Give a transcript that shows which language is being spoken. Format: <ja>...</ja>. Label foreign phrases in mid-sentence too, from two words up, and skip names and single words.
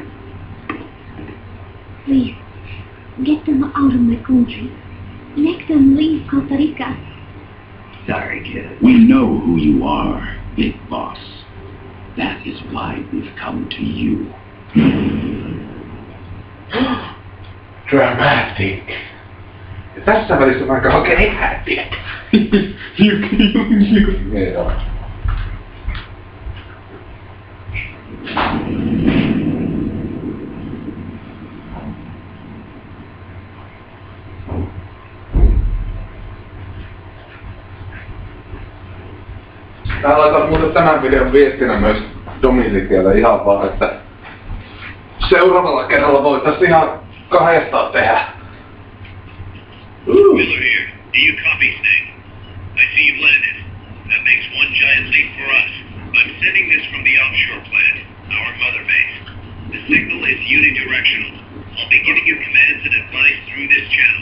<en>Please, get them out of my country. Make them leave Costa Rica. Sorry, kid. We know who you are, Big Boss. That is why we've come to you. Dramatic.</en> <fi>Ja tässä välissä mä oikein häppiä. Joo. Mä laitan muuten tämän videon viestinä myös Dominikille ihan vaan, että seuraavalla kerralla voitais ihan kahdestaan tehdä.</fi> <en>Miller here. Do you copy, Snake? I see you've landed. That makes one giant leap for us. I'm sending this from the offshore plant, our mother base. The signal is unidirectional. I'll be giving you commands and advice through this channel.</en>